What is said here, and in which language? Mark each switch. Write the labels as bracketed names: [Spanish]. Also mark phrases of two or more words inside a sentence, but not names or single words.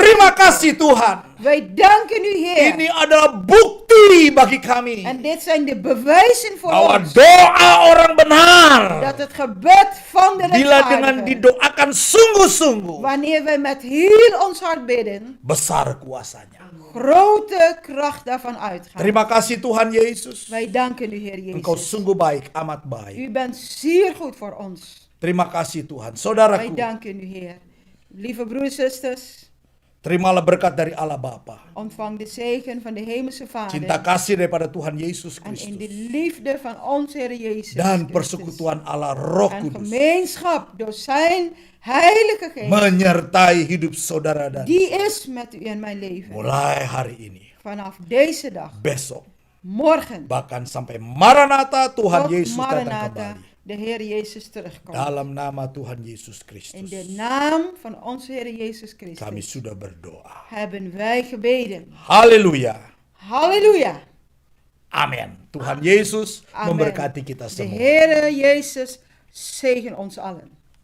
[Indonesian] Terima [Dutch] ziekte. [Indonesian] kasih Tuhan. [Dutch] Wij danken u, Heer. [Indonesian] Ini adalah bukti bagi kami [Dutch] En dit zijn de bewijzen voor [Indonesian] bahwa [Dutch] ons. [Indonesian] doa orang benar [Dutch] Dat het gebed van de [Indonesian] bila dengan [Dutch] rechtvaardige, [Indonesian] didoakan sungguh-sungguh [Dutch] wanneer wij met heel ons hart bidden, [Indonesian] besar kuasanya. [Dutch] grote kracht daarvan uitgaat. [Indonesian] Terima kasih Tuhan Yesus. [Dutch] Wij danken u, Heer [Indonesian] Engkau [Dutch] Jezus. [Indonesian] sungguh baik, amat baik. [Dutch] U bent zeer goed voor ons. [Indonesian] Terima kasih Tuhan. [Dutch] Wij [Indonesian] Saudaraku, [Dutch] danken u, Heer. Lieve broers en zusters, [Indonesian] terimalah berkat dari Allah Bapa. [Dutch] ontvang de zegen van de Hemelse [Indonesian] Cinta [Dutch] Vader [Indonesian] kasih daripada Tuhan Yesus [Dutch] en in de [Indonesian] Kristus. [Dutch] liefde van onze Heer Jezus [Indonesian] Dan [Dutch] Christus. [Indonesian] persekutuan Allah Roh [Dutch] En [Indonesian] Kudus [Dutch] gemeenschap door zijn Heilige Geest, [Indonesian] menyertai hidup saudara dan [Dutch] die is met u in mijn leven. [Indonesian] mulai hari ini, [Dutch] Vanaf deze dag, [Indonesian] besok, [Dutch] morgen, [Indonesian] bahkan sampai Maranatha Tuhan [Dutch] tot [Indonesian] Yesus datang [Dutch] Maranatha, [Indonesian] kembali. [Dutch] de Heer Jezus terugkomt. [Indonesian] Dalam nama Tuhan Yesus [Dutch] In [Indonesian] Kristus. [Dutch] de naam van onze Heer Jezus [Indonesian] Kami [Dutch] Christus [Indonesian] sudah berdoa. [Dutch] hebben wij gebeden. [Indonesian] Haleluya. [Dutch] Halleluja. [Indonesian] Amin. Tuhan Yesus [Dutch] Amen. [Indonesian] memberkati kita [Dutch] De [Indonesian] semua. [Dutch] Heer Jezus zegen ons allen.